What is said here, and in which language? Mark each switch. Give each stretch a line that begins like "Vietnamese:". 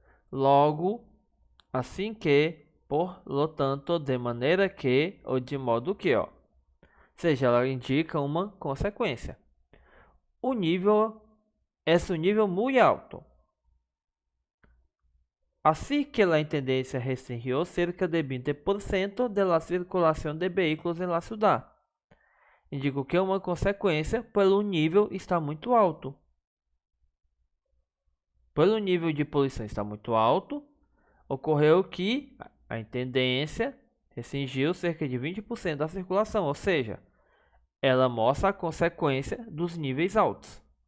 Portuguese: Logo, assim que,
Spanish: por lo tanto,
Portuguese: de maneira que, ou de modo que, ó. Ou seja, ela indica uma consequência. O nível é um nível muito alto. Assim que
Spanish: la intendencia restringió cerca de 20% de la circulación de vehículos en la ciudad.
Portuguese: Indico que é uma consequência pelo nível está muito alto. Pelo nível de poluição está muito alto, ocorreu que a intendência restringiu cerca de 20% da circulação, ou seja, ela mostra a consequência dos níveis altos.